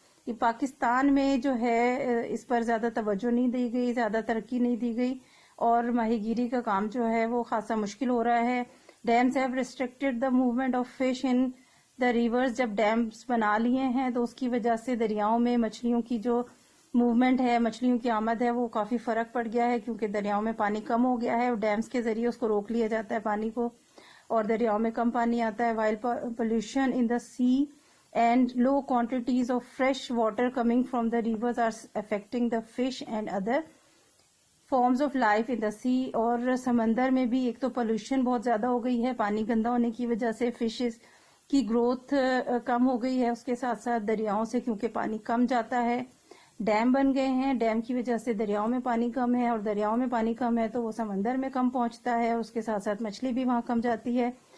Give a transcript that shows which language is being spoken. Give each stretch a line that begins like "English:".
Urdu: یہ پاکستان میں جو ہے اس پر زیادہ توجہ نہیں دی گئی زیادہ ترقی نہیں دی گئی اور ماہی گیری کا کام جو ہے وہ خاصا مشکل ہو رہا ہے.
English: dams have restricted the movement of fish in the rivers
Urdu: جب ڈیمز بنا لیے ہیں تو اس کی وجہ سے دریاؤں میں مچھلیوں کی جو موومنٹ ہے، مچھلیوں کی آمد ہے، وہ کافی فرق پڑ گیا ہے کیونکہ دریاؤں میں پانی کم ہو گیا ہے اور ڈیمز کے ذریعے اس کو روک لیا جاتا ہے پانی کو، اور دریاؤں میں کم پانی آتا ہے.
English: While pollution in the sea and low quantities of fresh water coming from the rivers are affecting the fish and other forms of life in the sea.
Urdu: اور سمندر میں بھی ایک تو پولوشن بہت زیادہ ہو گئی ہے پانی گندا ہونے کی وجہ سے، فشز کی گروتھ کم ہو گئی ہے، اس کے ساتھ ساتھ دریاؤں سے کیونکہ پانی کم جاتا ہے. ڈیم بن گئے ہیں، ڈیم کی وجہ سے دریاؤں میں پانی کم ہے، اور دریاؤں میں پانی کم ہے تو وہ سمندر میں کم پہنچتا ہے، اس کے ساتھ ساتھ مچھلی بھی وہاں کم جاتی ہے.